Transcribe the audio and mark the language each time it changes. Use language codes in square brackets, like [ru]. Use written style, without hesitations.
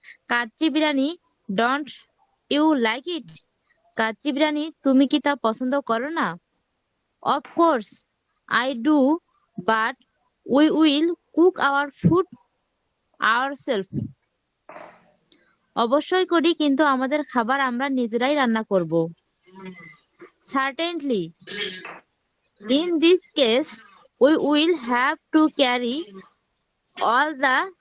[bn] Kacchi biryani, [en] don't you like it? [bn] Kacchi biryani, তুমি কি তা পছন্দ করো না? [en] Of course I do, but we will cook our food ourselves. [bn] অবশ্যই করি, কিন্তু আমাদের খাবার আমরা নিজেরাই রান্না করব। [en] Certainly. In this case, We will have to carry all the